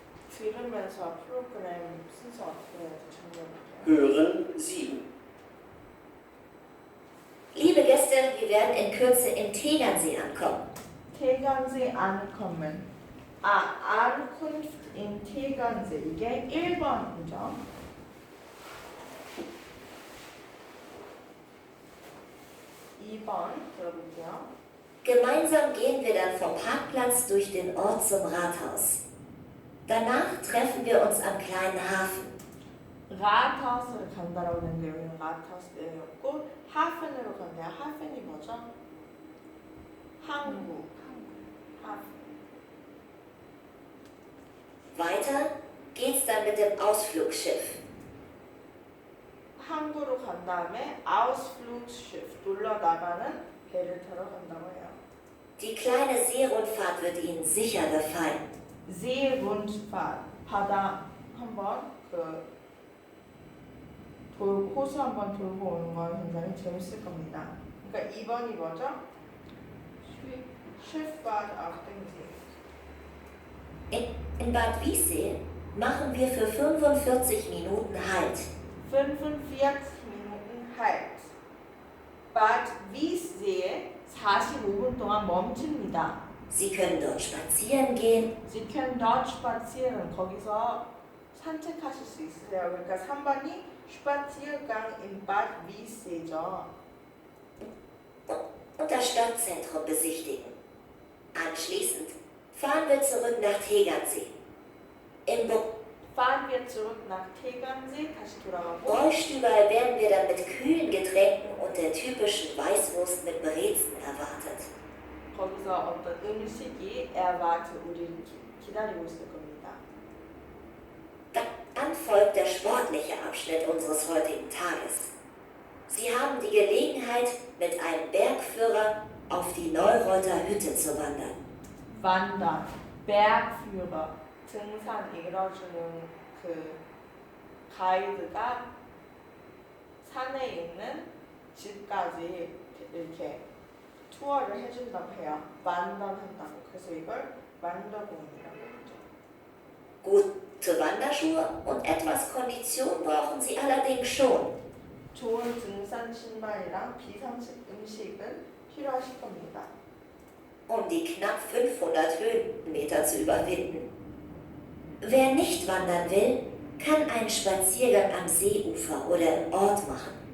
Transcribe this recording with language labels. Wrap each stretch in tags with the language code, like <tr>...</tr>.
<ko>들으면서 프로그램 순서 어떻게 정리해볼게요.</ko> <de>Hören 7. Liebe Gäste, wir werden in Kürze in Tegernsee ankommen. 태견세 ankommen. Ankunft in 태견세.</de> <ko>이게 1번이죠. 2번 들어볼게요.</ko> <de>Gemeinsam gehen wir dann vom Parkplatz durch den Ort zum Rathaus. Danach treffen wir uns am kleinen Hafen.</de> <ko>라타우스를 간다라고 했는데 여기는 라타우스 내였고 하펜으로 간대요. 하펜이 뭐죠? 항구. 하펜.</ko> <de>Weiter geht's dann mit dem Ausflugsschiff.</de> <ko>항구로 간 다음에 Ausflugsschiff, 놀러 나가는 배를 타러 간다고 해요.</ko> <de>Die kleine Seerundfahrt wird Ihnen sicher gefallen.</de> <ko>Seerundfahrt, 바다 한번 호수 한번 돌고 오는 건 굉장히 재밌을 겁니다. 그러니까 2번이 뭐죠?</ko> <de>Schifffahrt auf dem See. In Bad Wiessee machen wir für 45 Minuten Halt. 45 Minuten Halt.</de> <ko>Bad Wiessee 45분 동안 멈춥니다.</ko> <de>Sie können dort spazieren gehen, Sie können dort spazieren.</de> <ko>거기서 산책하실 수 있으세요. 그러니까 3번이</ko> <de>Spaziergang in Bad Wiessee</de> <ko>죠.</ko> <de>und das Stadtzentrum besichtigen. Anschließend fahren wir zurück nach Tegernsee. Im Fahren wir zurück nach Tegernsee.</de> <ko>다시 돌아가고</ko> <de>Bräustüberl werden wir dann mit kühlen Getränken und der typischen Weißwurst mit Brezen erwartet.</de> <ko>거기서 어떤 음식이 erwarte 우리를 기다리고 있을 겁니다.</ko> <de>Dann folgt der sportliche Abschnitt unseres heutigen Tages. Sie haben die Gelegenheit, mit einem Bergführer auf die Neureuter Hütte zu wandern.</de> <ko>Wandern, Bergführer, 등산 이뤄주는 그 가이드가 산에 있는 집까지 이렇게 투어를 해준다고 해요. 완던한다고. 그래서 이걸 완더공이라고 하죠.</ko> <de>Gute Wanderschuhe und etwas Kondition brauchen Sie allerdings schon.</de> <ko>좋은 등산 신발이랑 비상식 음식은 필요하실 겁니다.</ko> <de>Um die knapp 500 Höhenmeter zu überwinden. Wer nicht wandern will, kann einen Spaziergang am Seeufer oder im Ort machen.</de>